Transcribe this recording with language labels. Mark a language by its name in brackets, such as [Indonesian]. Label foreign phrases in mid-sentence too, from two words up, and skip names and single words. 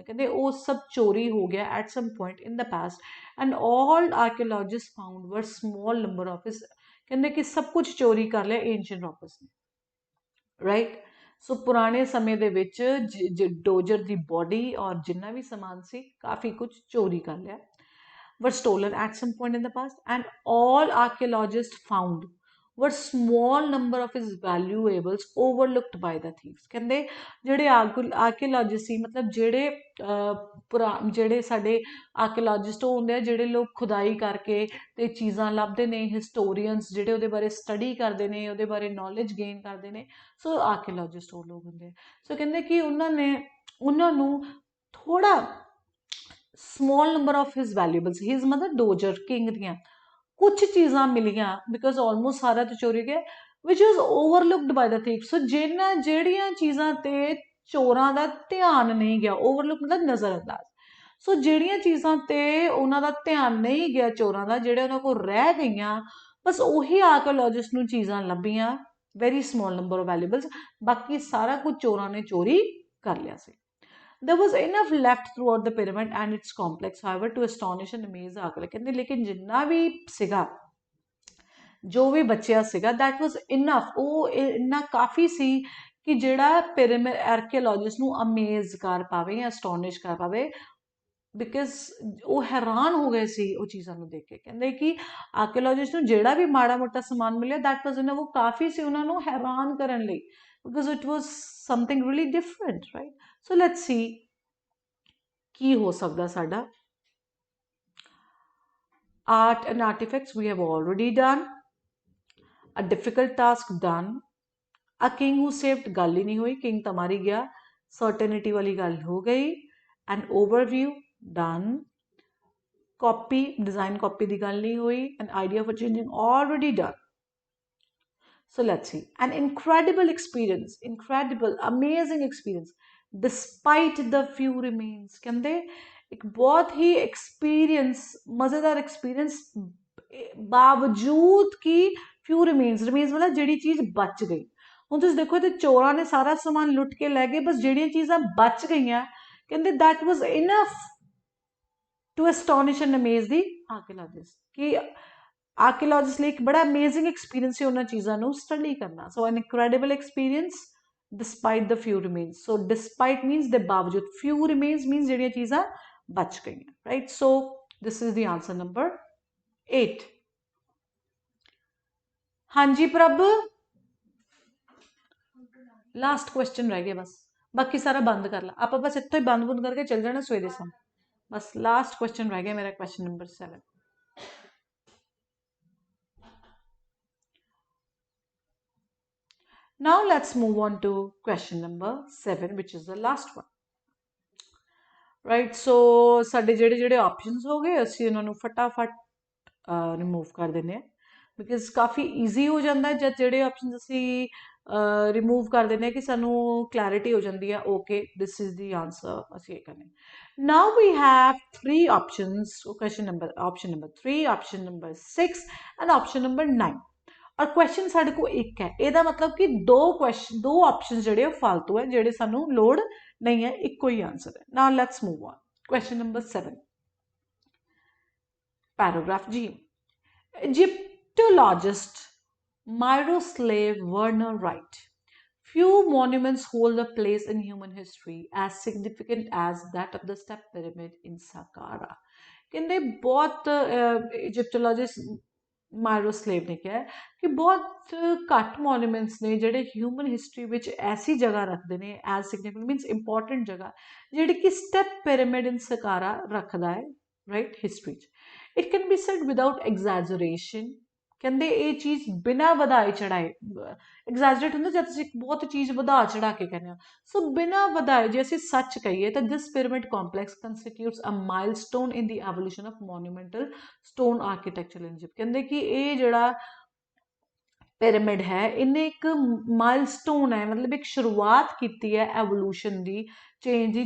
[Punjabi] ਕਹਿੰਦੇ ਉਹ ਸਭ ਚੋਰੀ ਹੋ ਗਿਆ [English] at some point in the past and all archaeologist found were small number of his. [Punjabi] ਕਹਿੰਦੇ ਕਿ ਸਭ ਕੁਝ ਚੋਰੀ ਕਰ ਲਿਆ [English] ancient rockers [Punjabi] ਨੇ, ਰਾਈਟ। ਸੋ ਪੁਰਾਣੇ ਸਮੇਂ ਦੇ ਵਿੱਚ ਡੋਜਰ ਦੀ ਬੋਡੀ ਔਰ ਜਿੰਨਾ ਵੀ ਸਮਾਨ ਸੀ ਕਾਫੀ ਕੁਝ ਚੋਰੀ ਕਰ ਲਿਆ, [English] were stolen at some point in the past, and all archaeologists found were small number of his valuables overlooked by the thieves। [Punjabi] ਕਹਿੰਦੇ ਜਿਹੜੇ ਆਰਕੀਓਲੋਜਿਸਟ ਸੀ, ਮਤਲਬ ਜਿਹੜੇ ਸਾਡੇ ਆਰਕੀਓਲੋਜਿਸਟ ਹੁੰਦੇ ਆ, ਜਿਹੜੇ ਲੋਕ ਖੁਦਾਈ ਕਰਕੇ ਤੇ ਚੀਜ਼ਾਂ ਲੱਭਦੇ ਨੇ, ਹਿਸਟੋਰੀਅਨਸ ਜਿਹੜੇ ਉਹਦੇ ਬਾਰੇ ਸਟੱਡੀ ਕਰਦੇ ਨੇ, ਉਹਦੇ ਬਾਰੇ [English] knowledge gain [Punjabi] ਕਰਦੇ ਨੇ, ਸੋ ਆਰਕੀਓਲੋਜਿਸਟ ਉਹ ਲੋਕ ਹੁੰਦੇ ਆ। ਸੋ ਕਹਿੰਦੇ ਕਿ ਉਹਨਾਂ ਨੂੰ ਥੋੜਾ [English] small number of his valuables, his mother doger king [Punjabi] ਦੀਆਂ ਕੁਝ ਚੀਜ਼ਾਂ ਮਿਲੀਆਂ, [English] because almost [Punjabi] ਸਾਰਾ ਤਾਂ ਚੋਰੀ ਗਿਆ, [English] which was overlooked by the thief। [Punjabi] ਸੋ ਜਿਹੜੀਆਂ ਚੀਜ਼ਾਂ ਤੇ ਚੋਰਾਂ ਦਾ ਧਿਆਨ ਨਹੀਂ ਗਿਆ, overlook ਮਤਲਬ ਨਜ਼ਰਅੰਦਾਜ਼। ਸੋ ਜਿਹੜੀਆਂ ਚੀਜ਼ਾਂ ਤੇ ਉਹਨਾਂ ਦਾ ਧਿਆਨ ਨਹੀਂ ਗਿਆ ਚੋਰਾਂ ਦਾ, ਜਿਹੜੇ ਉਹਨਾਂ ਕੋਲ ਰਹਿ ਗਈਆਂ, ਬਸ ਉਹੀ ਆਰਕੀਓਲੋਜਿਸਟ ਨੂੰ ਚੀਜ਼ਾਂ ਲੱਭੀਆਂ, [English] very small number of valuables. [Punjabi] ਬਾਕੀ ਸਾਰਾ ਕੁਝ ਚੋਰਾਂ ਨੇ ਚੋਰੀ ਕਰ ਲਿਆ ਸੀ। [English] There was enough left throughout the pyramid and its complex, however, to astonish and amaze the archaeologist। [Punjabi] ਕਹਿੰਦੇ ਲੇਕਿਨ ਜਿੰਨਾ ਵੀ ਸੀਗਾ, ਜੋ ਵੀ ਬਚਿਆ ਸੀਗਾ, [English] that was enough, [Punjabi] ਉਹ ਇੰਨਾ ਕਾਫੀ ਸੀ ਕਿ ਜਿਹੜਾ ਪਿਰਾਮਿਡ ਆਰਕੀਓਲੋਜਿਸਟ ਨੂੰ ਅਮੇਜ਼ ਕਰ ਪਾਵੇ ਜਾਂ ਅਸਟੋਨਿਸ਼ ਕਰ ਪਾਵੇ, ਬਿਕਾਜ਼ ਉਹ ਹੈਰਾਨ ਹੋ ਗਏ ਸੀ ਉਹ ਚੀਜ਼ਾਂ ਨੂੰ ਦੇਖ ਕੇ। ਕਹਿੰਦੇ ਕਿ ਆਰਕੀਓਲੋਜਿਸਟ ਨੂੰ ਜਿਹੜਾ ਵੀ ਮਾੜਾ ਮੋਟਾ ਸਮਾਨ ਮਿਲਿਆ, [English] that was enough, [Punjabi] ਉਹ ਕਾਫੀ ਸੀ ਉਹਨਾਂ ਨੂੰ ਹੈਰਾਨ ਕਰਨ ਲਈ, [English] because it was something really different, right? So let's see [Punjabi] ਕੀ ਹੋ ਸਕਦਾ ਸਾਡਾ। [English] Art and artifacts we have already done, a difficult task done, a king who saved [Punjabi] ਗੱਲ ਹੀ ਨਹੀਂ ਹੋਈ, king ਤਾਂ ਮਰ ਹੀ ਗਿਆ, certainty ਵਾਲੀ ਗੱਲ ਹੋ ਗਈ, [English] an overview done, copy design copy [Punjabi] ਦੀ ਗੱਲ ਨਹੀਂ ਹੋਈ, [English] an idea for changing already done। So let's see, an incredible experience, incredible amazing experience despite the few remains। [Punjabi] ਕਹਿੰਦੇ ਇੱਕ ਬਹੁਤ ਹੀ ਐਕਸਪੀਰੀਅੰਸ, ਮਜ਼ੇਦਾਰ ਐਕਸਪੀਰੀਅੰਸ, ਬਾਵਜੂਦ ਕਿ [English] few remains [Punjabi] ਮਤਲਬ ਜਿਹੜੀ ਚੀਜ਼ ਬਚ ਗਈ। ਹੁਣ ਤੁਸੀਂ ਦੇਖੋ ਤੇ ਚੋਰਾਂ ਨੇ ਸਾਰਾ ਸਮਾਨ ਲੁੱਟ ਕੇ ਲੈ ਗਏ, ਬਸ ਜਿਹੜੀਆਂ ਚੀਜ਼ਾਂ ਬਚ ਗਈਆਂ, ਕਹਿੰਦੇ [English] that was enough to astonish and amaze the archaeologists। [Punjabi] ਕਿ ਆਰਕੀਓਲੋਜਿਸਟ ਲਈ ਇੱਕ ਬੜਾ [English] amazing experience [Punjabi] ਸੀ ਉਹਨਾਂ ਚੀਜ਼ਾਂ ਨੂੰ ਸਟੱਡੀ ਕਰਨਾ। [English] so an incredible experience despite the few remains। so despite means [Punjabi] ਦੇ ਬਾਵਜੂਦ, [English] few remains means [Punjabi] ਜਿਹੜੀਆਂ ਚੀਜ਼ਾਂ ਬਚ ਗਈਆਂ, [English] right? so this is the answer number 8। [Punjabi] ਹਾਂਜੀ ਪ੍ਰਭ, [English] last question [Punjabi] ਰਹਿ ਗਿਆ ਬਸ, ਬਾਕੀ ਸਾਰਾ ਬੰਦ ਕਰ ਲਾ ਆਪਾਂ, ਬਸ ਇੱਥੋਂ ਹੀ ਬੰਦ ਕਰਕੇ ਚੱਲ ਜਾਣਾ ਸਵੇਰੇ ਸਾਂ। ਬਸ [English] last question [Punjabi] ਰਹਿ ਗਿਆ ਮੇਰਾ, [English] question number 7. Now let's move on to question number 7, which is the last one, right? [Punjabi] so ਸਾਡੇ ਜਿਹੜੇ ਆਪਸ਼ਨਸ ਹੋ ਗਏ, ਅਸੀਂ ਉਹਨਾਂ ਨੂੰ ਫਟਾਫਟ ਰਿਮੂਵ ਕਰ ਦਿੰਦੇ ਹਾਂ, ਬਿਕਾਜ਼ ਕਾਫੀ ਈਜ਼ੀ ਹੋ ਜਾਂਦਾ ਜਦ ਜਿਹੜੇ ਆਪਸ਼ਨਸ ਅਸੀਂ ਰਿਮੂਵ ਕਰ ਦਿੰਦੇ ਹਾਂ, ਕਿ ਸਾਨੂੰ ਕਲੈਰਿਟੀ ਹੋ ਜਾਂਦੀ ਹੈ, [English] okay this is the answer, [Punjabi] ਅਸੀਂ ਇਹ ਕਰਨੇ। [English] now we have 3 options, option number 3, option number 6 and option number 9. [Punjabi] ਔਰ ਕੁਐਸਚਨ ਸਾਡੇ ਕੋਲ ਇੱਕ ਹੈ, ਇਹਦਾ ਮਤਲਬ ਕਿ ਦੋ ਆਪਸ਼ਨ ਜਿਹੜੇ ਉਹ ਫਾਲਤੂ ਹੈ, ਜਿਹੜੇ ਸਾਨੂੰ ਲੋੜ ਨਹੀਂ ਹੈ, ਇੱਕੋ ਹੀ ਆਂਸਰ ਹੈ। [English] now let's move on. question number 7, paragraph ਜੀ। Egyptologist Miroslav Werner Wright, few monuments hold a place in human history as significant as that of the Step Pyramid in Saqqara। [Punjabi] ਕਹਿੰਦੇ ਬਹੁਤ ਇਜਿਪਟੋਲੋਜਿਸਟ ਮਾਇਰੋਸਲੇਵ ਨੇ ਕਿਹਾ ਕਿ ਬਹੁਤ ਘੱਟ ਮੋਨੂਮੈਂਟਸ ਨੇ ਜਿਹੜੇ [English] human history [Punjabi] ਵਿੱਚ ਐਸੀ ਜਗ੍ਹਾ ਰੱਖਦੇ ਨੇ, [English] as significant means important [Punjabi] ਜਗ੍ਹਾ, ਜਿਹੜੀ ਕਿ ਸਟੈਪ ਪਿਰਾਮਿਡ ਇਨ ਸਕਾਰਾ ਰੱਖਦਾ ਹੈ, ਰਾਈਟ, ਹਿਸਟਰੀ 'ਚ। [English] It can be said without exaggeration [Punjabi] ਕਹਿੰਦੇ ਇਹ ਚੀਜ਼ ਬਿਨਾਂ ਵਧਾਏ ਚੜਾਏ ਐਗਜ਼ੈਜਰੇਟ ਹੁੰਦਾ ਜਦ ਤੁਸੀਂ ਬਹੁਤ ਚੀਜ਼ ਵਧਾ ਚੜਾ ਕੇ ਕਹਿੰਦੇ ਹੋ ਸੋ ਬਿਨਾਂ ਵਧਾਏ ਜੇ ਅਸੀਂ ਸੱਚ ਕਹੀਏ ਤਾਂ [English] this pyramid complex constitutes a milestone in the evolution of monumental stone architecture in Egypt [Punjabi] ਕਹਿੰਦੇ ਕਿ ਇਹ ਜਿਹੜਾ ਪਿਰਾਮਿਡ ਹੈ ਇਹਨੇ ਇੱਕ ਮਾਈਲਸਟੋਨ ਹੈ ਮਤਲਬ ਇੱਕ ਸ਼ੁਰੂਆਤ ਕੀਤੀ ਹੈ ਐਵੋਲੂਸ਼ਨ ਦੀ ਚੇਂਜ ਦੀ